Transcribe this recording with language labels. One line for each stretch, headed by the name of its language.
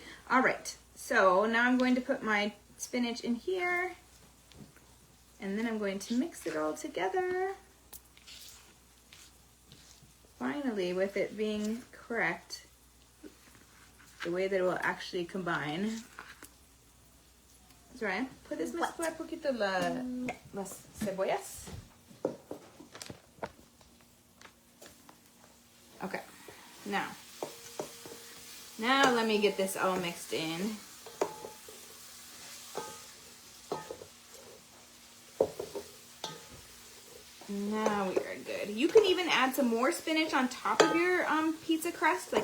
English: All right, so now I'm going to put my spinach in here, and then I'm going to mix it all together. Finally, with it being correct, the way that it will actually combine. Right.
Spanish: ¿Puedes mezclar poquito las cebollas?
English: Okay. Now let me get this all mixed in. Now we are good. You can even add some more spinach on top of your pizza crust.